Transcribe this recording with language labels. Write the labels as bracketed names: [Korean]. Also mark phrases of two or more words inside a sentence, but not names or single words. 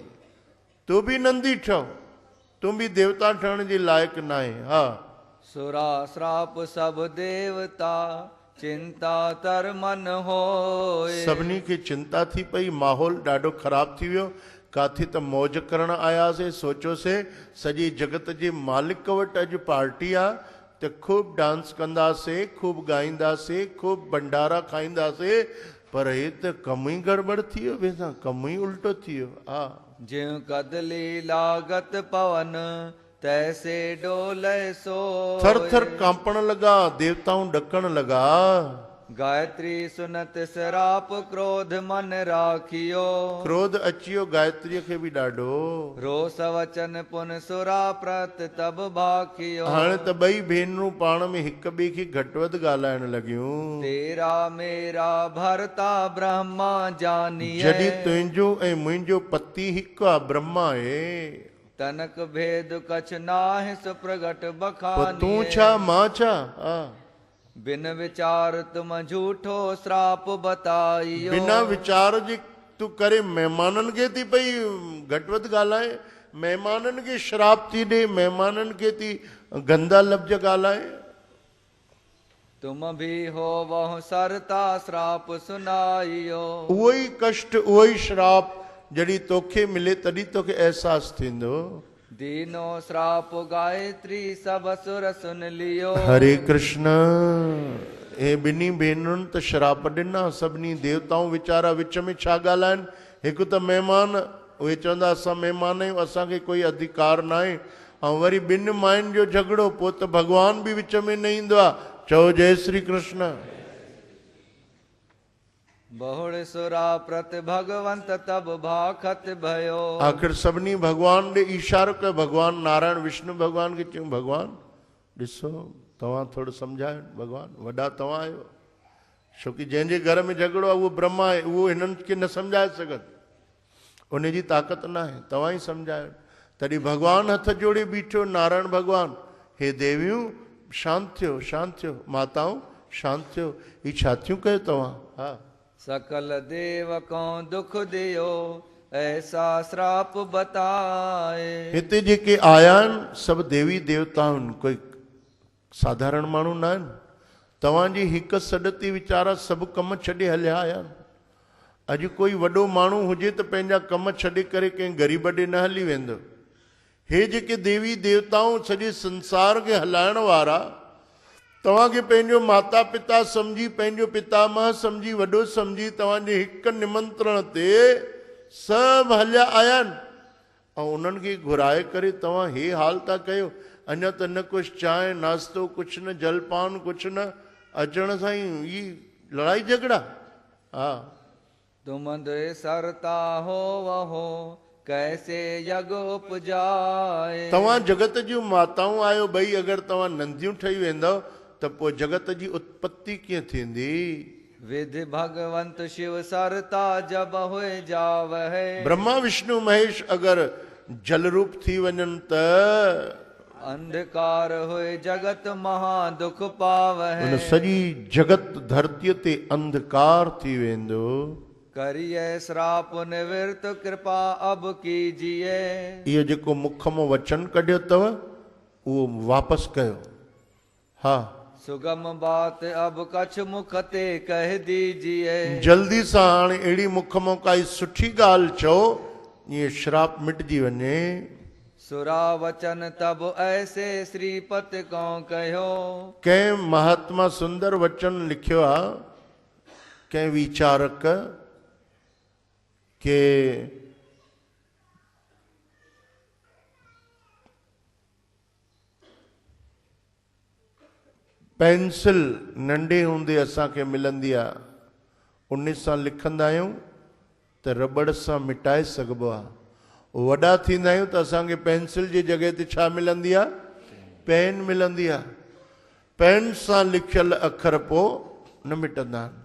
[Sindhi] तूं बि नंदी ठहो, तूं बि देवता ठहण जे लाइक़ु न आहे। हा, [Hindi] सुरा श्राप सब देवता चिंता तर मन होए। [Sindhi] सभिनी खे चिंता थी पई, माहौल ॾाढो ख़राबु थी वियो। काथे त मौज करण आयासीं, सोचियोसीं सॼे जगत जे मालिक वटि अॼु पार्टी आहे त खूब डांस कंदासीं, खूब ॻाईंदासीं, खूब भंडारा खाईंदासीं, पर हे त कमु ई गड़बड़ थी वियो। वेसां कमु ई उल्टो थी वियो। हा, [Hindi] ज्यों कदली लागत पवन तैसे डोले सो। [Sindhi] थर थर कांपण लॻा, देवताऊं ॾकण लॻा। [Hindi] गायत्री सुनत श्राप क्रोध मन राखियो। [Sindhi] क्रोध अची वियो गायत्रीअ खे बि ॾाढो। [Hindi] रोस वचन पुन सुरा प्रत तब भाखियो। [Sindhi] हाणे त ॿई भेनरूं पाण में हिक ॿिए खे घटि वधि ॻाल्हाइण लॻियूं। [Hindi] तेरा मेरा भरता ब्रह्मा जानिए। [Sindhi] जॾहिं तुंहिंजो ऐं मुंहिंजो पति हिकु आहे, ब्रह्मा आहे, [Hindi] तनक भेद कछ नाहि सुप्रगट [Sindhi] पोइ [Hindi] बखानिए। [Sindhi] तूं छा मां छा? हा, [Hindi] बिन विचार तुम झूठो श्राप बताइयो। [Sindhi] बिना विचार जे तूं करे महिमाननि खे थी पई घटि वधि ॻाल्हाए, महिमाननि खे श्राप थी ॾे, महिमाननि खे थी गंदा लफ़्ज़ ॻाल्हाए। [Hindi] तुम भी हो वह सरता श्राप सुनाइयो। [Sindhi] उहो ई कष्ट, उहो ई श्राप जॾहिं तोखे मिले तॾहिं तोखे अहसासु थींदो। [Hindi] दीनो श्राप गायत्री सब असुर सुन लियो। [Sindhi] हरे कृष्ण। हे ॿिन्ही भेनरुनि त श्राप ॾिना। सभिनी देवताऊं वीचारा विच में छा ॻाल्हाइनि? हिकु त महिमान, उहे चवंदा असां महिमान आहियूं, असांखे कोई अधिकार न आहे। ऐं वरी ॿिनि मायुनि जो झगड़ो, पोइ त भॻवान बि विच में न ईंदो आहे। चओ जय श्री कृष्ण। [Hindi] बहुड़ सुरा प्रत भगवंत तब भाखत भयो। [Sindhi] आख़िर सभिनी भॻवान ॾे इशारो कयो। भॻवान नारायण विष्णु भॻवान खे चयूं भॻवान ॾिसो तव्हां थोरो सम्झायो, भॻवान वॾा तव्हां आहियो। छोकी जंहिंजे घर में झगड़ो आहे उहो ब्रह्मा आहे, उहो हिननि खे न सम्झाए सघनि, उनजी ताक़त न आहे। तव्हां ई सम्झायो। तॾहिं भॻवानु हथ जोड़े बीठो, नारायण भॻवानु, हे देवियूं शांत थियो, शांत थियो, माताऊं शांत थियो, ही छा थियूं कयो तव्हां? हा, [Hindi] सकल देवकों दुख दियो ऐसा श्राप बताए। [Sindhi] हिते जेके आया आहिनि सभु देवी देवता आहिनि, कोई साधारण माण्हू न आहिनि। तव्हांजी हिकु सॾ ते वीचारा सभु कम छॾे हलिया आया आहिनि। अॼु कोई वॾो माण्हू हुजे त पंहिंजा कम छॾे करे कंहिं ग़रीब ॾे न हली वेंदो। हे जेके देवी देवताऊं सॼे संसार खे हलाइण वारा, तव्हांखे पंहिंजो माता पिता सम्झी, पंहिंजो पितामह सम्झी, वॾो सम्झी, तव्हांजे हिकु निमंत्रण ते सभु हलिया आया आहिनि। ऐं उन्हनि खे घुराए करे तव्हां हे हाल था कयो। अञा त न कुझु चांहि नाश्तो, कुझु न जलपान, कुझु न, अचण सां ई लड़ाई झगड़ा। हा, [Hindi] तुम दे सरता हो वहो कैसे यज्ञ उपजाए। [Sindhi] तव्हां जगत जूं माताऊं आहियो, भई अगरि तव्हां नंदियूं ठही वेंदव त पोइ जगत जी उत्पत्ति कीअं थींदी? [Hindi] विधि भगवंत शिव सरता जब हुए जावहे। [Sindhi] ब्रह्मा विष्णु महेश अगरि जल रूप थी वञनि त [Hindi] अंधकार हुए जगत महा दुख पावहे। [Sindhi] उन सॼी जगत धरतीअ ते अंधकार थी वेंदो। [Hindi] करिए श्राप निवृत कृपा अब कीजिए। [Sindhi] इहो जेको मुख मां वचन कढियो अथव उहो वापसि कयो। हा, [Hindi] सुगम बात अब कछ मुख ते कह दीजिए। [Sindhi] जल्दी सां हाणे अहिड़ी मुख मां काई सुठी ॻाल्हि चओ, ईअं श्राप मिटिजी वञे। [Hindi] सुरा वचन तब ऐसे श्रीपत को कहो। [Sindhi] कंहिं महात्मा सुंदर वचन लिखियो आहे, कंहिं विचारक के पेंसिल नंढे हूंदे असांखे मिलंदी आहे, उन सां लिखंदा आहियूं त रबड़ सां मिटाए सघिबो आहे। वॾा थींदा आहियूं त असांखे पेंसिल जी जॻह ते छा मिलंदी आहे? पेन मिलंदी आहे। पेन सां लिखियल अखर पोइ न मिटंदा आहिनि।